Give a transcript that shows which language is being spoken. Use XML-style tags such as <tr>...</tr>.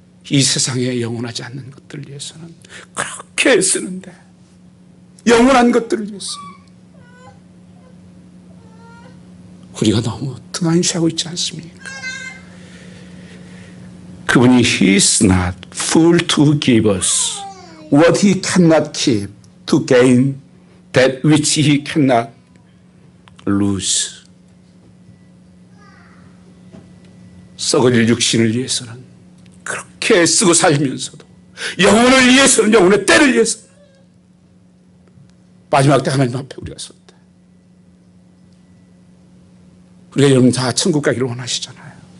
<ko>이 세상에 영원하지 않는 것들을 위해서는 그렇게 쓰는데, 영원한 것들을 위해서 우리가 너무 등한시하고 있지 않습니까? 그분이</ko> <en>He is not fool to give us what he cannot keep to gain that which he cannot lose.</en> <ko>썩어질 육신을 위해서는 그렇게 쓰고 살면서도 영혼을 위해서는, 영혼의 때를 위해서 마지막 때 하나님 앞에 우리가 섰다. 우리가 여러분 다 천국 가기를 원하시잖아요.</ko>